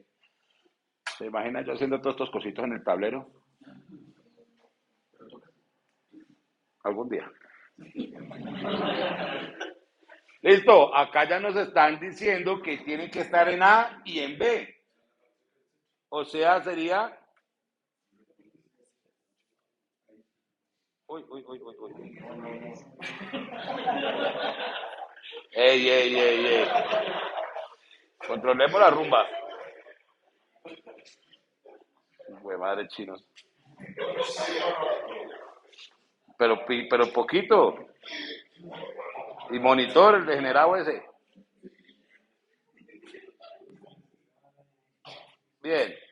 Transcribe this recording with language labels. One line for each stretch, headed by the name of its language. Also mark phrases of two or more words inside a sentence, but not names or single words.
Spanish: ¿Se imagina yo haciendo todos estos cositos en el tablero? Algún día. Listo, acá ya nos están diciendo que tiene que estar en A y en B. O sea, sería... Uy, uy, uy, uy, uy. Ey, ey, ey, ey. Controlemos la rumba. Güey, madre chinos. Pero poquito. Y monitor, el degenerado ese. Bien.